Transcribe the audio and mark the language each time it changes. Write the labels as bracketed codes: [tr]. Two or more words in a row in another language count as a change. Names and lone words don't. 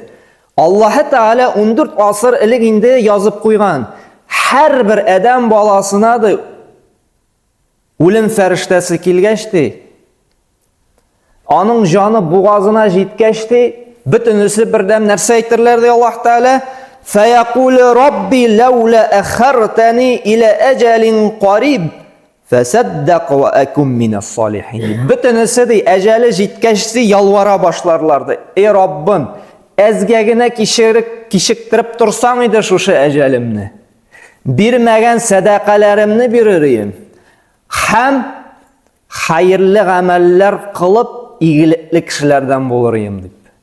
[tt] Аллаһ Тәгалә 14 асыр элек инде язып куйган. Һәрбер адәм баласына да үлем фәрештәсе килгәч ди. Аның җаны бугазына җиткәч ди, бөтенесе бердәм нәрсә әйтерләр ди Аллаһ Тәгалә? [ar] فَيَقُولُ رَبِّ لَوْلَا أَخَّرْتَنِي إِلَى أَجَلٍ قَرِيبٍ فَصَدَّقْ وَأَكُنْ مِنَ الصَّالِحِينَ. [tt] Бөтенесе ди әҗәле җиткәч ди ялвара башларлар ди. Эй Раббым, әзгә генә кичектереп торсаң иде шушы әҗәлемне. Бирмәгән садақаларымны бирер идем. Һәм хәерле гамәлләр кылып игелекле кешеләрдән булыр идем дип.